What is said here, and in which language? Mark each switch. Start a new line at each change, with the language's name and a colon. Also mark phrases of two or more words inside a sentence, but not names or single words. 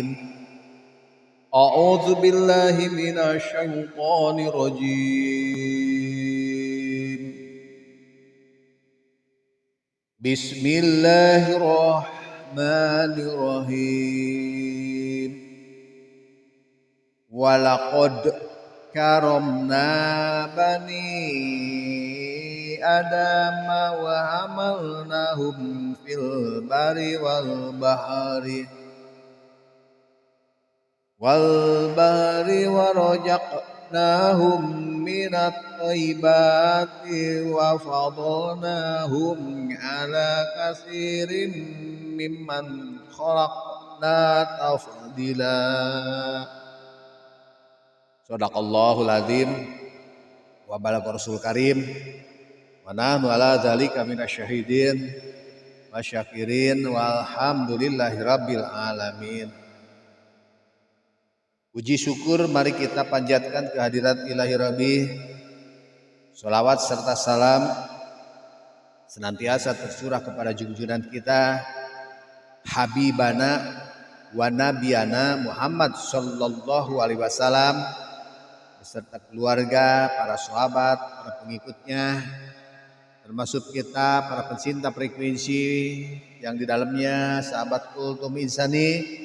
Arabic: أعوذ بالله من الشيطان الرجيم. بسم الله الرحمن الرحيم. ولقد كرمنا بني آدم وحملناهم في البر والبحر ورزقناهم من الطيبات وفضلناهم على كثير ممن خلقنا تفضيلا. صدق الله العظيم وبلغ رسوله الكريم ونحن على ذلك من الشاهدين والشاكرين والحمد لله رب العالمين.
Indonesian: Puji syukur mari kita panjatkan kehadirat
Arabic: إلهي ربي.
Indonesian: Sholawat serta salam senantiasa tercurah kepada junjungan kita
Arabic: حبيبنا ونبينا محمد صلى الله عليه وسلم
Indonesian: beserta keluarga, para sahabat, para pengikutnya, termasuk kita para pencinta frekuensi yang di dalamnya sahabat kultum insani.